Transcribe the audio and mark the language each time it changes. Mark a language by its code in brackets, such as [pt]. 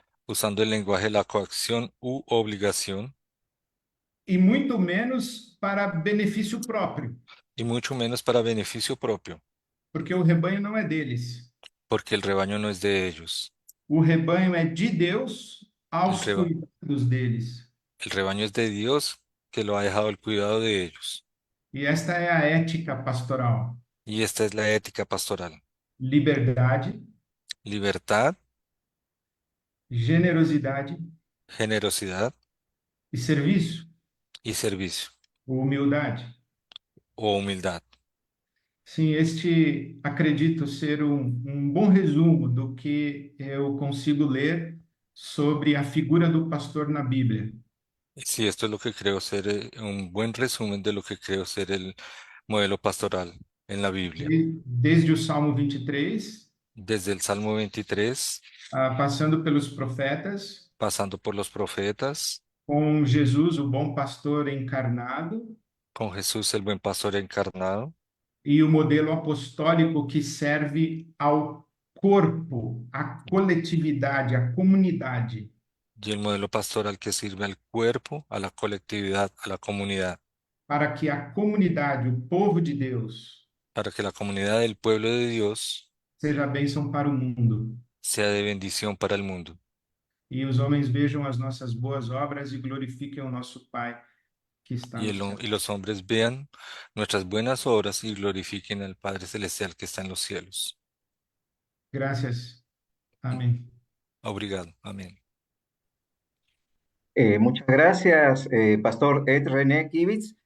[es] usando el lenguaje de la coacción u obligación, [pt] e muito menos para benefício próprio, [es] y mucho menos para beneficio propio, [pt] porque o rebanho não é deles. [es] porque el rebaño no es de ellos. [pt] O rebanho é de Deus [es] El [pt] aos [es] reba- [pt] cuidados deles. [es] el rebaño es de Dios que lo ha dejado el cuidado de ellos. [pt] E esta é a ética pastoral: [es] Y esta es la ética pastoral. [pt] liberdade, [es] Libertad, [pt] generosidade [es] generosidad [pt] e serviço, [es] y servicio [pt] humildade. [es] o humildad. [pt] Sim, este acredito ser um bom resumo do que eu consigo ler sobre a figura do pastor na Bíblia. [es] Sí, esto es lo que creo ser un buen resumen de lo que creo ser el modelo pastoral en la Biblia. [pt] Desde o Salmo 23, [es] Desde el Salmo 23, [pt] passando pelos profetas, [es] pasando por los profetas, [pt] com Jesus, o bom pastor encarnado, [es] con Jesús el buen pastor encarnado, [pt] e o modelo apostólico que serve ao corpo, à coletividade, à comunidade, [es] y el modelo pastoral que sirve al cuerpo, a la colectividad, a la comunidad, [pt] para que a comunidade, o povo de Deus, [es] para que la comunidad del pueblo de Dios [pt] seja bênção para o mundo. [es] sea de bendición para el mundo. [pt] E os homens vejam as nossas boas obras e glorifiquem o nosso Pai que está no céu. [es] Y los hombres vean nuestras buenas obras y glorifiquen al Padre Celestial que está en los cielos. [pt] Graças. Amém. Obrigado. Amén. [es] Muchas gracias, Pastor Ed René Kivitz.